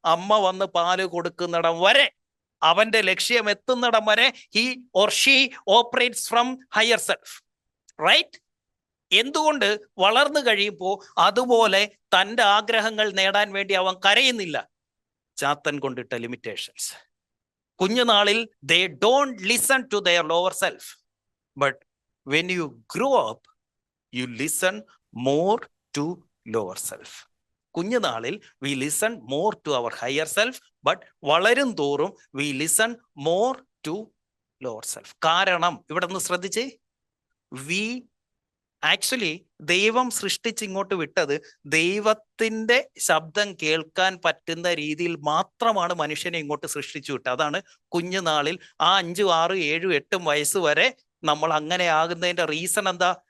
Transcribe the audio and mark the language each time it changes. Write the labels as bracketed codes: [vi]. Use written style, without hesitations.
[ml] അമ്മ വന്ന് പാല് കൊടുക്കുന്നിടം വരെ, അവന്റെ ലക്ഷ്യം എത്തുന്നിടം വരെ [en] He or she operates from higher self. [ml] Right? എന്തുകൊണ്ട്? വളർന്നു കഴിയുമ്പോൾ അതുപോലെ തൻ്റെ ആഗ്രഹങ്ങൾ നേടാൻ വേണ്ടി അവൻ കരയുന്നില്ല. ചാത്തൻ കൊണ്ടിട്ട ലിമിറ്റേഷൻസ്. [en] കുഞ്ഞുനാളിൽ they don't listen to their lower self, but when you grow up you listen more to lower self. കുഞ്ഞുനാളിൽ we listen more to our higher self, but [ml] വളരും തോറും [en] we listen more to lower self. [ml] കാരണം ഇവിടെ ഒന്ന് ശ്രദ്ധിച്ചേ, we actually ദൈവം സൃഷ്ടിച്ച് ഇങ്ങോട്ട് വിട്ടത് ദൈവത്തിന്റെ ശബ്ദം കേൾക്കാൻ പറ്റുന്ന രീതിയിൽ മാത്രമാണ് മനുഷ്യനെ ഇങ്ങോട്ട് സൃഷ്ടിച്ചു വിട്ടത്. അതാണ് കുഞ്ഞുനാളിൽ ആ 5, 6, 7, 8 വയസ്സ് വരെ നമ്മൾ അങ്ങനെ ആകുന്നതിന്റെ റീസൺ എന്താ?